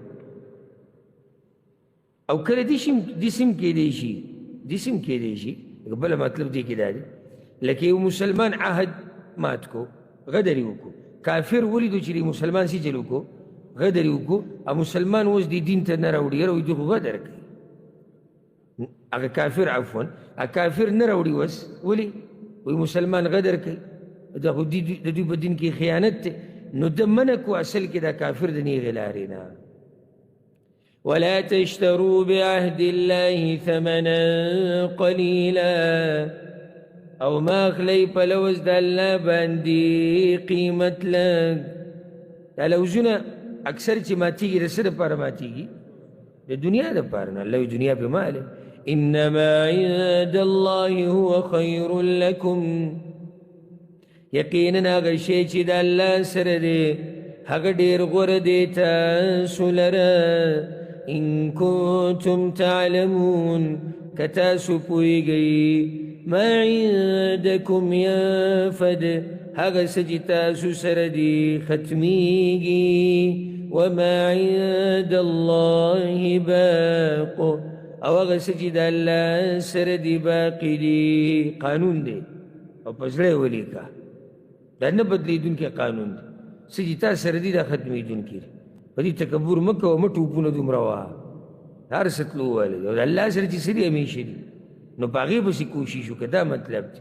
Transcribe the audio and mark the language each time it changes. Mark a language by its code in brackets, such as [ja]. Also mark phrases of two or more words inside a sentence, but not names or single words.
[ps] او کله داسې هم کیدی شي بله مطلب دې کې دا دی لکه یو مسلمان عهد مات کو، غدر یې وکړو، کافر ولیدو چې مسلمان سي چل وکړو، غدر یې وکړو، او مسلمان اوس دې دین ته نه راوړي، یاره وایي دوی خو غدر کوي، هغه کافر عفوا کافر نه راوړي اوس، ولې وایي مسلمان غدر کوي، دا خو د دوی په دین کې خیانت دی، نو ده منع کو اصل کې دا کافر د نیغې لارې نه. [ar] ولا تشتروا بعهد الله ثمنا قليلا، [ps] او ما اخلی په لوز د الله باندې قیمت لږ. دا لوزونه اکثر چې ماتیږي د څه دپاره ماتیږي؟ د دنیا دپاره نه. الله دنیا پې ماله، [ar] انما عند الله هو خیر لکم، [ps] یقینا هغه شی چې د الله سره دی هغه ډېر غوره دی تاسو لره. [ar] ان کنتم تعلمون، [ps] که تاسو پوهیږئ، [ar] ما عندکم ینفد، [ps] هغه څه چې تاسو سره دی ختمیږي، [ar] وما عند الله باق، [ps] او هغه څه چې د الله سره دی باقي دی. قانون دی او په زړه یې ولیکه، دا نه بدلیدونکی قانون دی، څه چې تا سره دی دا ختمیدونکی دی. په دې تکبر مه کوه، مه ټوپونه دومره وهه، هر څه تلو ووهلې، او د الله سره چې څه دي همیشه دي، نو په هغې پسې کوشش وکړه، دا مطلب دی.